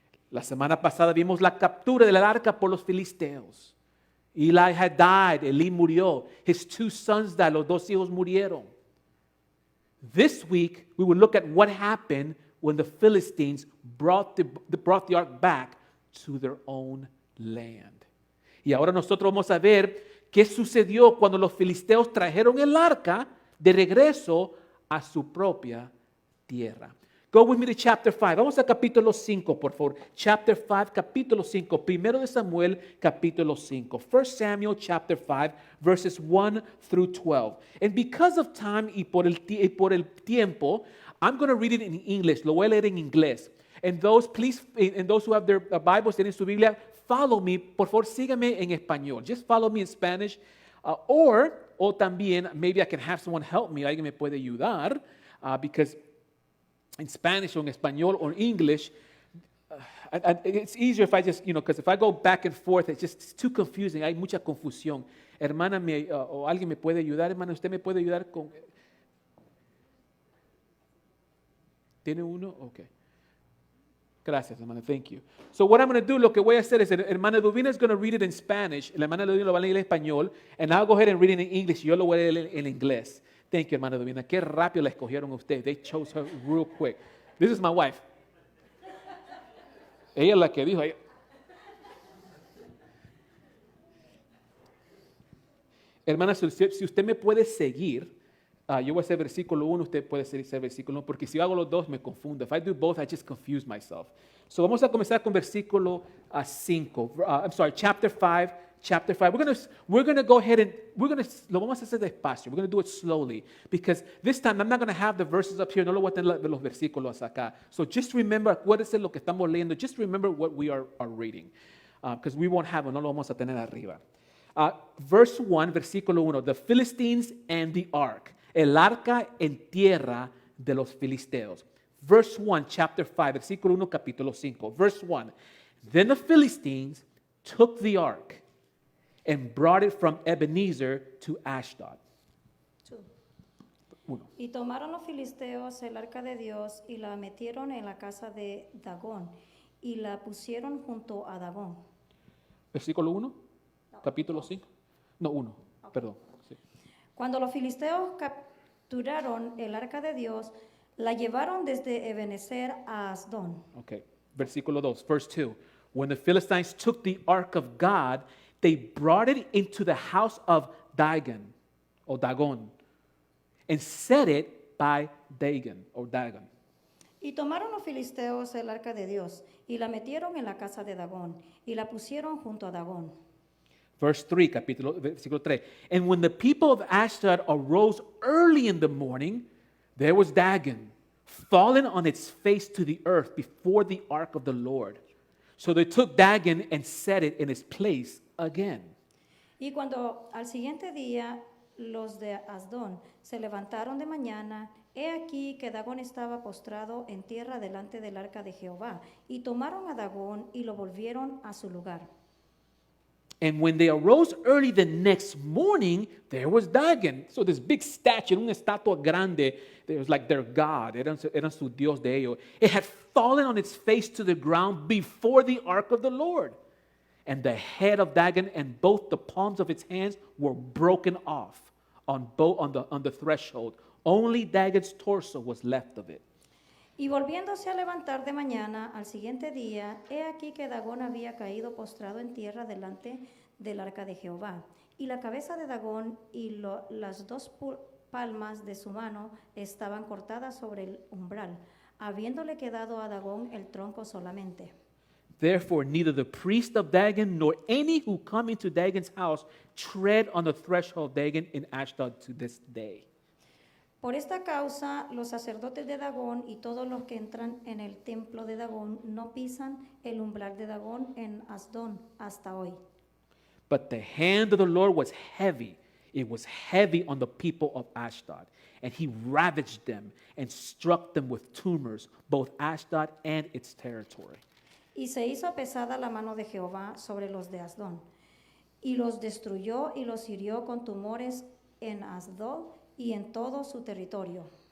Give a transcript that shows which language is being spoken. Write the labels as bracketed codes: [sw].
[es] La semana pasada vimos la captura del arca por los filisteos. [en] Eli had died, [es] Eli murió. [en] His 2 sons died, [es] los 2 hijos murieron. [en] This week we will look at what happened when the Philistines brought the ark back to their own land. [es] Y ahora nosotros vamos a ver qué sucedió cuando los filisteos trajeron el arca de regreso a su propia tierra. [en] Go with me to chapter 5. [es] Vamos a capítulo 5, por favor. [en] Chapter 5, [es] capítulo 5. Primero de Samuel, capítulo 5. [en] 1 Samuel, chapter 5, verses 1 through 12. And because of time [es] y por el tiempo, [en] I'm going to read it in English. [es] Lo voy a leer en inglés. [en] And those who have their Bibles, [es] tienen su Biblia, [en] follow me. [es] Por favor, sígame en español. [en] Just follow me in Spanish. [es] O también, [en] maybe I can have someone help me. [es] Alguien me puede ayudar. [en] Because in Spanish or in español or English, it's easier if I just, because if I go back and forth, it's too confusing. [es] Hay mucha confusión. Hermana, o alguien me puede ayudar. Hermana, ¿usted me puede ayudar con...? ¿Tiene uno? Okay. Gracias, hermana. [en] Thank you. So what I'm going to do, [es] lo que voy a hacer es, [en] hermana Duvina is going to read it in Spanish. [es] La hermana Duvina lo va a leer en español. [en] And I'll go ahead and read it in English. [es] Yo lo voy a leer en inglés. [en] Thank you, [es] hermana Duvina. Qué rápido la escogieron ustedes. [en] They chose her real quick. This is my wife. [es] Ella es la que dijo. Hermana, si usted me puede seguir, yo voy a hacer versículo 1, usted puede hacer versículo 1, porque si hago los dos me confundo. [en] If I do both, I just confuse myself. So [es] vamos a comenzar con versículo 5. [en] Chapter 5. We're going to go ahead and [es] lo vamos a hacer despacio. [en] We're going to do it slowly because this time I'm not going to have the verses up here. [es] No lo voy a tener los versículos acá. [en] So just remember, [es] acuérdense lo que estamos leyendo. [en] Just remember what we are reading. Because we won't have it. [es] No lo vamos a tener arriba. [en] Verse 1, [es] versículo 1. [en] The Philistines and the ark. [es] el arca en tierra de los filisteos. [en] Verse 1, chapter 5, [es] versículo 1, capítulo 5. [en] Verse 1. Then the Philistines took the ark and brought it from Ebenezer to Ashdod. 2. 1. [es] Y tomaron los filisteos el arca de Dios y la metieron en la casa de Dagón y la pusieron junto a Dagón. Versículo 1, capítulo 5. No, 1, perdón. Sí. Cuando los filisteos capturaron el arca de Dios, la llevaron desde Ebenezer a Asdón. Okay. Versículo 2, [en] verse 2. When the Philistines took the ark of God, they brought it into the house of Dagon, or Dagon, and set it by Dagon, or Dagon. [es] Y tomaron los filisteos el arca de Dios y la metieron en la casa de Dagón y la pusieron junto a Dagón. [en] Verse 3, [es] versículo 3. [en] And when the people of Ashdod arose early in the morning, there was Dagon, fallen on its face to the earth before the ark of the Lord. So they took Dagon and set it in its place again. [es] Y cuando al siguiente día los de Asdón se levantaron de mañana, he aquí que Dagón estaba postrado en tierra delante del arca de Jehová, y tomaron a Dagón y lo volvieron a su lugar. [en] And when they arose early the next morning, there was Dagon. So this big statue, [es] una estatua grande, [en] it was like their god, [es] eran su Dios de ellos. [en] It had fallen on its face to the ground before the ark of the Lord. And the head of Dagon and both the palms of its hands were broken off on the threshold. Only Dagon's torso was left of it. [es] Y volviéndose a levantar de mañana al siguiente día, he aquí que Dagón había caído postrado en tierra delante del arca de Jehová. Y la cabeza de Dagón y las dos palmas de su mano estaban cortadas sobre el umbral, habiéndole quedado a Dagón el tronco solamente. [en] Therefore, neither the priest of Dagon nor any who come into Dagon's house tread on the threshold of Dagon in Ashdod to this day. [es] Por esta causa, los sacerdotes de Dagón y todos los que entran en el templo de Dagón no pisan el umbral de Dagón en Asdón hasta hoy. [en] But the hand of the Lord was heavy. It was heavy on the people of Ashdod. And he ravaged them and struck them with tumors, both Ashdod and its territory. [es] Y se hizo pesada la mano de Jehová sobre los de Asdón, y los destruyó y los hirió con tumores en Asdod y en todo su territorio.